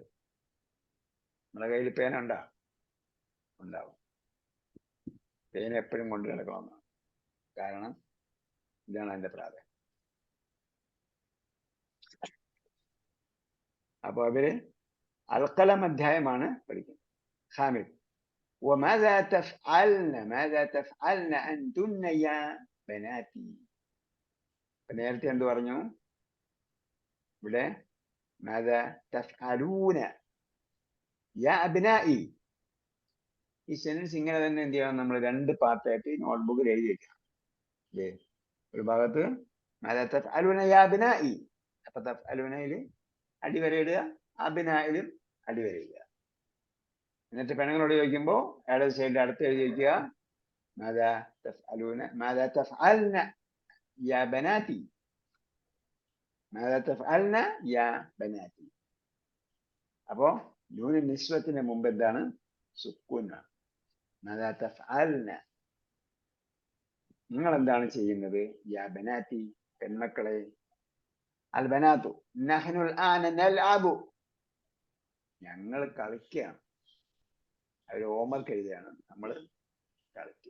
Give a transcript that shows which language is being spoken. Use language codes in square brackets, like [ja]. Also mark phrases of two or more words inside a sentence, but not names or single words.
[ml] നമ്മുടെ കയ്യിൽ പേന ഉണ്ടാവും. പേന എപ്പോഴും കൊണ്ട് നടക്കണമെന്നാണ്. കാരണം ഇതാണ് അതിന്റെ പ്രാധാന്യം. അപ്പൊ അവര് അൽക്കലം അധ്യായമാണ് പഠിക്കുന്നത്. [ar] ഹാമിദ് وماذا تفعلن أنتن يا بناتي. [ml] നേരത്തെ എന്ത് പറഞ്ഞു? ഇവിടെ [ar] ماذا تفعلون يا أبنائي. [ml] ഈ സെന്റൻസ് ഇങ്ങനെ തന്നെ എന്ത് ചെയ്യണം? നമ്മൾ 2 പാർട്ടായിട്ട് നോട്ട്ബുക്കിൽ എഴുതി വെക്കണം. ഒരു ഭാഗത്ത് [ar] ماذا تفعلون يا أبنائي, [ml] അപ്പൊ തഫ്അലൂനയിൽ അടിവരയിടുക, അബ്നായിലും അടിവരയിടുക. എന്നിട്ട് പെണ്ണുങ്ങളോട് ചോദിക്കുമ്പോൾ ഇടത് സൈഡിൽ അടുത്ത് എഴുതി വയ്ക്കുക [ar] ماذا تفعلون ماذا تفعلن يا بناتي, ماذا تفعلن يا بناتي. [ml] അപ്പോ [ar] نون النسوة [ml] മുമ്പ് എന്താണ്? സുക്കൂനാണ്. [ar] ماذا تفعلن, [ml] നിങ്ങൾ എന്താണ് ചെയ്യുന്നത്? [ar] يا بناتي, പെൺമക്കളെ. البنات نحن الآن نلعب, [ml] ഞങ്ങൾ കളിക്കുകയാണ്. അവർ ഹോംവർക്ക് എഴുതുകയാണ്, നമ്മൾ കളിക്കുക.